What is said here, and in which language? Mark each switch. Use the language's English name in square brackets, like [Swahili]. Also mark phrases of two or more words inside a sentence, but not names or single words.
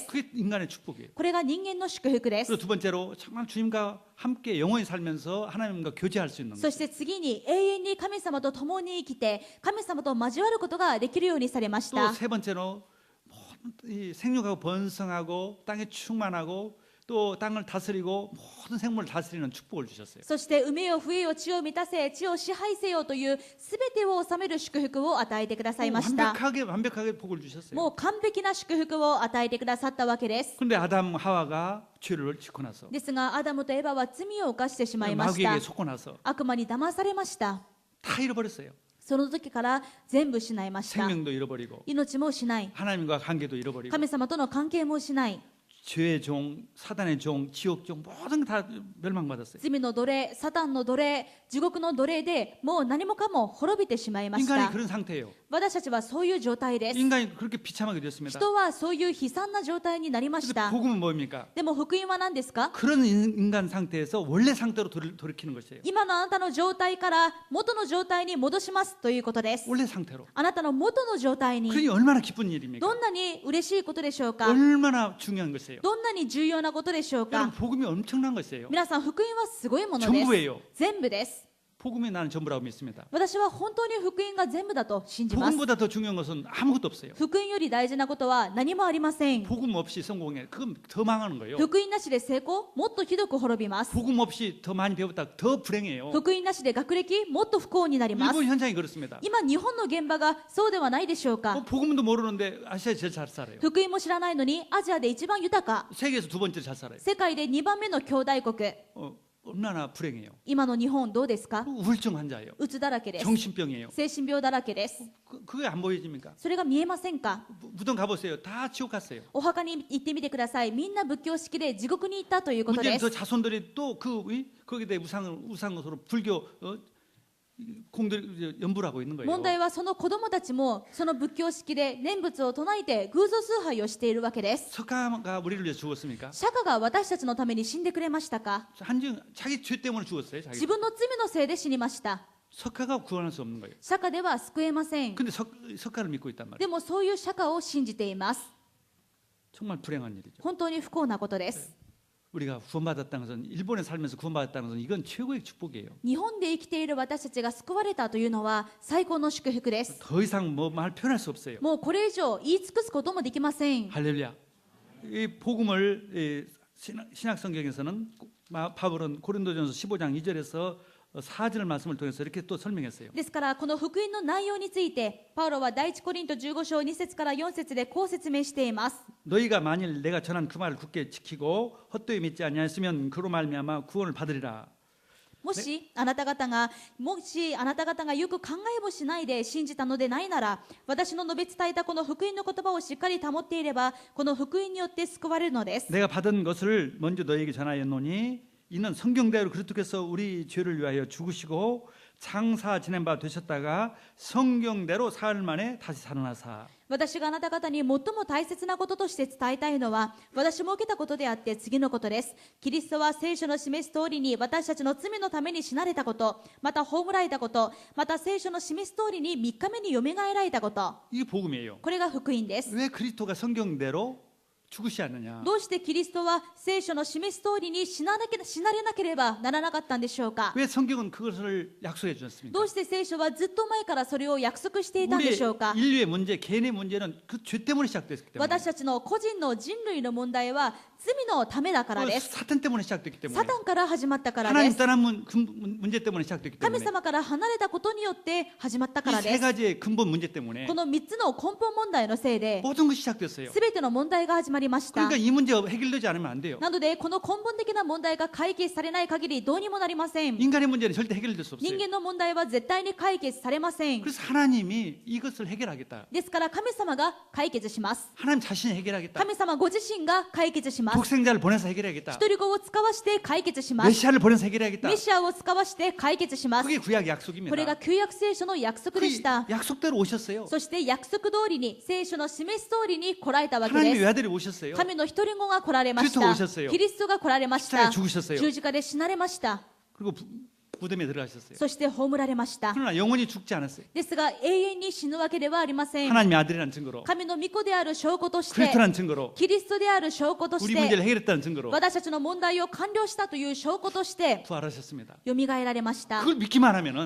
[Korean] 그게 인간의 축복이에요. [Japanese] これが人間の祝福です。 [Korean] 그리고 두 번째로 정말 주님과 함께 영원히 살면서 하나님과 교제할 수 있는 [Japanese] そ [Korean] 것. [Japanese] して次に永遠に神様と共に生きて神様と交わることができるようにされまし [Korean] 또 [Japanese] た。 [Korean] 세 번째로 이 생육하고 번성하고 땅에 충만하고 또 땅을 다스리고 모든 생물을 다스리는 축복을 주셨어요. [Japanese] そして埋めよ増えよ地を満たせ地を支配せよというすべてを治める祝福を与えてくださいました。 [Korean] 완벽하게 복을 주셨어요. [Japanese] もう完璧な祝福を与えてくださったわけです。 [Korean] 그런데 아담 하와가 죄를 짓고 나서 [Japanese] ですがアダムとエバは罪を犯してしまいました。 [Korean] 마귀에게 속고 나서 [Japanese] 悪魔に騙されました。 [Korean] 다 잃어버렸어요. [Japanese] その時から全部失いました。 [Korean] 생명도 잃어버리고 [Japanese] 命も失い、 [Korean] 하나님과 관계도 잃어버리고 [Japanese] 神様との関係も失い、 [Korean] 죄의 종, 사단의 종, 지옥 종 모든 다 멸망받았어요. [Japanese] 罪の奴隷、サタンの奴隷、地獄の奴隷でもう何もかも滅びてしまいまし [Korean] 인간이 [Japanese] た。 [Korean] 그런 상태예요. [Japanese] 私たちはそういう状態です。 [Korean] 인간이 그렇게 비참하게 됐습니다. [Japanese] 人はそういう悲惨な状態になりまし [Korean] 근데 [Japanese] た。 [Korean] 복음은 뭡니까? [Japanese] でも福音は何ですか？ [Korean] 그런 인간 상태에서 원래 상태로 돌이키는 것이에요. [Japanese] 今のあなたの状態から元の状態に戻しますということです。 [Korean] 원래 상태로. [Japanese] あなたの元の状態に [Korean] 그게 얼마나 기쁜 일입니까? [Japanese] どんなに嬉しいことでしょうか？ [Korean] 얼마나 중요한 것이에요. [Japanese] どんなに重要なことでしょう [Korean] 여러분 [Japanese] か？ [Korean] 복음이 엄청난 것이에요. [Japanese] 皆さん福音はすごいものです。 [Korean] 전부예요. [Japanese] 全部です。 [Korean] 복음이 나는 전부라고 믿습니다. [Japanese] 私は本当に福音が全部だと信じます。 [Korean] 복음보다 더 중요한 것은 아무것도 없어요. [Japanese] 福音より大事なことは何もありません。 [Korean] 복음 없이 성공해. 그건 더 망하는 거예요. [Japanese] 福音なしで成功、もっとひどく滅びます。 [Korean] 복음 없이 더 많이 배웠다 더 불행해요. [Japanese] 福音なしで学歴、もっと不幸になります。 [Korean] 일본 현장이 그렇습니다. [Japanese] 今、日本の現場がそうではないでしょうか。 [Korean] 복음도 모르는데 아시아에 제일 잘 살아요. [Japanese] 福音も知らないのにアジアで一番豊か、 [Korean] 세계에서 두 번째로 잘 살아요. [Japanese] 世界で2番目の兄弟国。 [Korean] 얼마나 불행해요. [Japanese] 今の日本どうですか？ [Korean] 우울증 환자예요. [Japanese] うつだらけです。 [Korean] 정신병이에요. [Japanese] 精神病だらけです。 [Korean] 그게 안 보여집니까? [Japanese] それが見えませんか？ [Korean] 무덤 가보세요. 다 지옥 갔어요. [Japanese] お墓に行ってみてください。みんな仏教式で地獄に行ったということで [Korean] 문제는 [Japanese] す [Korean] 저 。 자손들이 또 거기에 대해 우상으로 불교 공들 연부를 하고 있는 거예요. [Japanese] 問題はその子供たちもその仏教式で念仏を唱えて偶像崇拝をしているわけです。 [Korean] 석가가 우리를 위해서 죽었습니까? [Japanese] 釈迦が私たちのために死んでくれましたか？ [Korean] 자기 죄 때문에 죽었어요. 자기. [Japanese] 自分の罪のせいで死にました。 [Korean] 석가가 구원할 수 없는 거예요. [Japanese] 釈迦では救えません。 [Korean] 근데 석가를 믿고 있단 말이에요. [Japanese] でもそういう釈迦を信じています。 [Korean] 정말 불행한 일이죠. [Japanese] 本当に不幸なことです。 [Korean] 우리가 구원받았다는 것은 일본에 살면서 구원받았다는 것은 이건 최고의 축복이에요. [Japanese] 日本で生きている私たちが救われたというのは最高の祝福です。 [Korean] 더 이상 뭐 말 표현할 수 없어요. [Japanese] もうこれ以上言い尽くすこともできません。 [Korean] 할렐루야. 이 복음을 신약 성경에서는 바울은 고린도전서 15장 2절에서 4절 말씀을 통해서 이렇게 또 설명했어요. [Japanese] ですからこの福音の内容についてパウロは第一コリント15章2節から4節でこう説明しています。 [Korean] 너희가 만일 내가 전한 그 말을 굳게 지키고 헛되이 믿지 아니하였으면 그로 말미암아 구원을 받으리라. [Japanese] もしあなた方がよく考えもしないで信じたのでないなら、私の述べ伝えたこの福音の言葉をしっかり保っていれば、この福音によって救われるのです。 [Korean] 내가 받은 것을 먼저 너희에게 전하였노니 이는 성경대로 그리스도께서 우리 죄를 위하여 죽으시고 장사 지낸 바 되셨다가 성경대로 사흘 만에 다시 살아나사. [Japanese] 私があなた方に最も大切なこととして伝えたいのは、私も受けたことであって次のことです。キリストは聖書の示す通りに私たちの罪のために死なれたこと、また葬られたこと、また聖書の示す通りに3日目によみがえられたこと。 [Korean] 이게 복음이에요. [Japanese] これが福音です。 [Korean] 왜 그리스도가 성경대로 죽으시 않느냐? [Japanese] どうしてキリストは聖書の示す通りに死なれなければならなかったんでしょうか。 [Korean] 왜 성경은 그것을 약속해 주셨습니까? [Japanese] どうして聖書はずっと前からそれを約束していたんで [Korean] 우리 [Japanese] しょうか。 [Korean] 인류의 문제, 개인의 문제는 그 죄 때문에 시작됐기 때문에. [Japanese] 私たちの個人の人類の問題は罪のためだからです。 [Korean] 사탄 때문에 시작됐기 [Japanese] サ [Korean] 때문에. [Japanese] タンから始まったからで [Korean] 하나님 [Japanese] す。 [Korean] 떠난 문제 때문에 시작됐기 [Japanese] 神 [Korean] 때문에. [Japanese] 様から離れたことによって始まったか [Korean] 이 [Japanese] らで [Korean] 세 [Japanese] す。 [Korean] 가지의 근본 문제 때문에 [Japanese] この3つの根本問題のせいで [Korean] 모든 것이 시작됐어요. [Japanese] 全ての問題が始まりました。 [Korean] 그러니까 이 문제가 해결되지 않으면 안 돼요. [Japanese] なのでこの根本的な問題が解決されない限りどうにもなりません。 [Korean] 인간의 문제는 절대 해결될 수 [Japanese] 人 [Korean] 없어요. [Japanese] 間の問題は絶対に解決されません。 [Korean] 그래서 하나님이 이것을 해결하겠다. [Japanese] ですから神様が解決します。 [Korean] 하나님 자신이 해결하겠다. [Japanese] 神様ご自身が解決します。 [Korean] 독생자를 보내서 해결하겠다. [Japanese] 一人子を使わして解決します。 [Korean] 메시아를 보내서 해결하겠다. [Japanese] メシアを使わして解決します。 [Korean] 그게 구약 약속입니다. [Japanese] これが旧約聖書の約束でし [Korean] 그 [Japanese] た。 [Korean] 약속대로 오셨어요. [Japanese] そして約束通りに聖書の示す通りに来られたわけ [Korean] 하나님의 [Japanese] です。 [Korean] 외아들이 오셨어요. [Japanese] 神の一人子が来られまし [Korean] 그리스도가 [Japanese] た。 [Korean] 오셨어요. [Japanese] キリストが来られまし [Korean] 십자가에 [Japanese] た。 [Korean] 죽으셨어요. [Japanese] 十字架で死なれました。 [Korean] 그리고 무덤에 들어가셨어요. [Japanese] そして葬られました。 [Korean] 그러나 영원히 죽지 않았어요. [Japanese] ですが永遠に死ぬわけではありません。 [Korean] 하나님의 아들이라는 증거로, [Japanese] 神の御子である証拠として、 [Korean] 그리스도라는 증거로, [Japanese] キリストである証拠とし [Korean] 우리 문제를 [Japanese] て、 [Korean] 해결했다는 증거로 [Japanese] 私たちの問題を完了したという証拠として [Korean] 부활하셨습니다. [Japanese] よみがえられました。 [Korean] 그걸 믿기만 하면은